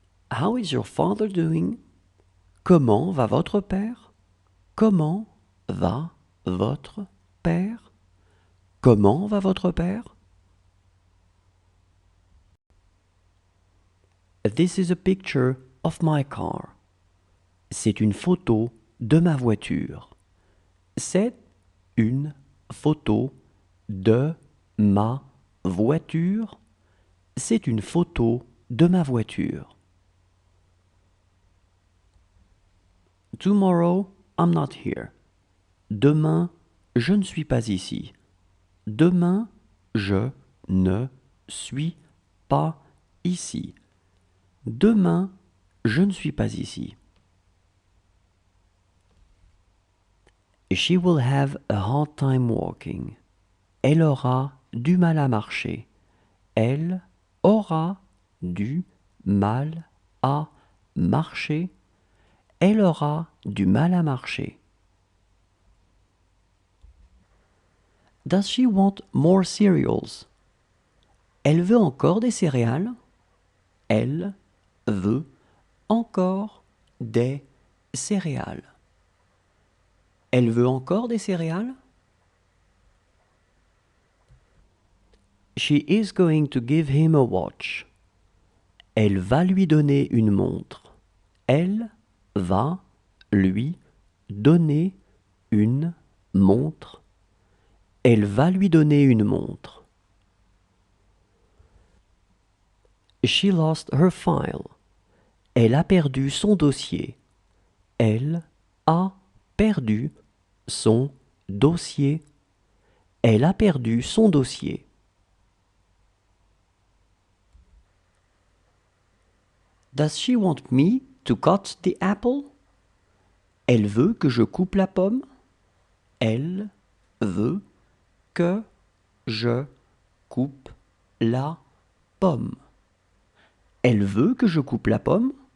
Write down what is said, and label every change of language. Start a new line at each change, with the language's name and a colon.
English: How is your father doing?
French: Comment va votre père? Comment va votre père? Comment va votre père?
English: This is a picture of my car.
French: C'est une photo de ma voiture. C'est une photo de ma voiture. C'est une photo de ma voiture.
English: Tomorrow, I'm not here.
French: Demain, je ne suis pas ici. Demain, je ne suis pas ici. Demain, je ne suis pas ici.
English: She will have a hard time walking.
French: Elle aura du mal à marcher. Elle aura du mal à marcher. Elle aura du mal à marcher.
English: Does she want more cereals?
French: Elle veut encore des céréales? Elle veut encore des céréales. Elle veut encore des céréales?
English: She is going to give him a watch.
French: Elle va lui donner une montre. Elle va lui donner une montre. Elle va lui donner une montre.
English: She lost her file.
French: Elle a perdu son dossier. Elle a perdu son dossier. Elle a perdu son dossier.
English: Does she want me to cut the apple?
French: Elle veut que je coupe la pomme? Elle veut que je coupe la pomme. Elle veut que je coupe la pomme?